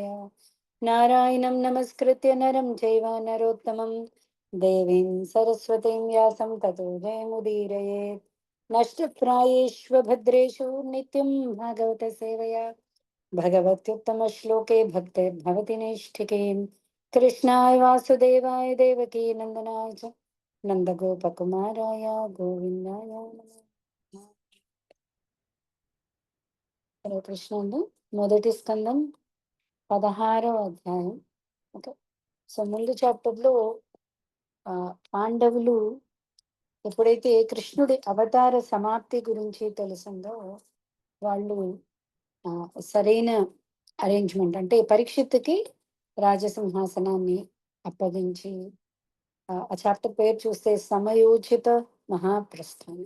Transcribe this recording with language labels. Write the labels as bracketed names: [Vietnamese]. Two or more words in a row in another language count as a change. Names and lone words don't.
[Sanskrit] नारायणं नमस्कृत्य नरं चैव नरोत्तमं देवीं सरस्वतीं व्यासं ततो जयमुदीरयेत्। नष्टप्रायेष्वभद्रेषु नित्यं भागवत सेवया भगवत्युत्तमश्लोके भक्तिर्भवति नैष्ठिकीम्। कृष्णाय वासुदेवाय देवकी नन्दनाय च నందగోపకుమారాయ గోవిందాయ నమః. [Telugu] హరే కృష్ణ అండి. మొదటి స్కందం 16వ అధ్యాయం. ఓకే. సో ముందు చాప్టర్లో పాండవులు ఎప్పుడైతే కృష్ణుడి అవతార సమాప్తి గురించి తెలిసిందో వాళ్ళు ఆ, సరైన అరేంజ్మెంట్ అంటే పరీక్షిత్తుకి రాజసింహాసనాన్ని అప్పగించి ఆ చాప్టర్ పేరు చూస్తే సమయోచిత మహాప్రస్థానం.